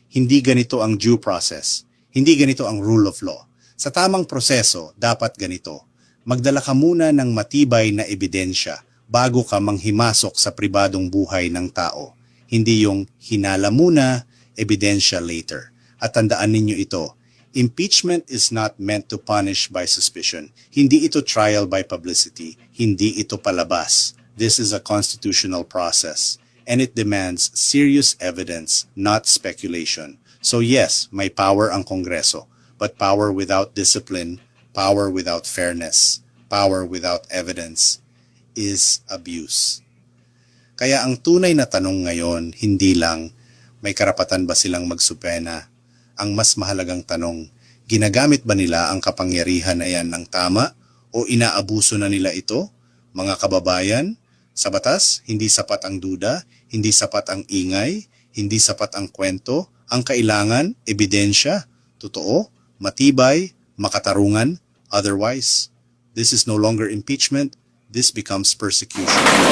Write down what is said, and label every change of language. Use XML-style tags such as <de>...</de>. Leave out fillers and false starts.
<tl>Hindi ganito ang due process. Hindi ganito ang rule of law. Sa tamang proseso, dapat ganito. Magdala ka muna ng matibay na ebidensya bago ka manghimasok sa pribadong buhay ng tao. Hindi yung hinala muna, ebidensya later. At tandaan ninyo ito,</tl> <en>impeachment is not meant to punish by suspicion.</en> <tl>Hindi ito trial by publicity. Hindi ito palabas.</tl> <en>This is a constitutional process. And it demands serious evidence, not speculation. So yes,</en> <tl>may power ang Kongreso,</tl> <en>but power without discipline, power without fairness, power without evidence is abuse.</en> <tl>Kaya ang tunay na tanong ngayon, hindi lang may karapatan ba silang magsupena. Ang mas mahalagang tanong, ginagamit ba nila ang kapangyarihan na yan ng tama o inaabuso na nila ito? Mga kababayan, sa batas, hindi sapat ang duda, hindi sapat ang ingay, hindi sapat ang kwento, ang kailangan, ebidensya, totoo, matibay, makatarungan,</tl> <en>otherwise, this is no longer impeachment, this becomes persecution.</en>